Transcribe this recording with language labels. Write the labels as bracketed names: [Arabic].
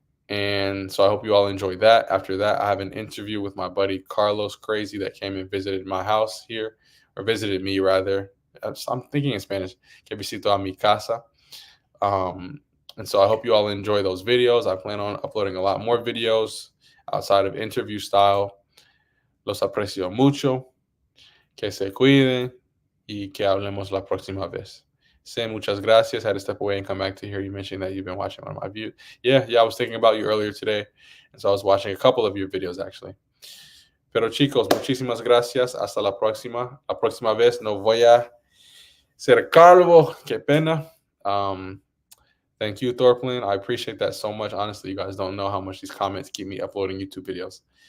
[English] And so I hope you all enjoy that. After that, I have an interview with my buddy Carlos Crazy that came and visited my house here, or visited me rather. I'm thinking in Spanish. [Spanish] Que visito a mi casa. [English] And so I hope you all enjoy those videos. I plan on uploading a lot more videos outside of interview style. [Spanish] Los aprecio mucho. Que se cuiden. Y que hablemos la próxima vez. [English] Say [Spanish] muchas gracias. [English] I had to step away and come back to hear you mentioning that you've been watching one of my views. Yeah, I was thinking about you earlier today. And so I was watching a couple of your videos actually. [Spanish] Pero chicos, muchísimas gracias. Hasta la próxima. La próxima vez no voy a ser calvo. Qué pena. [English] Thank you, Thorplin. I appreciate that so much. Honestly, you guys don't know how much these comments keep me uploading YouTube videos.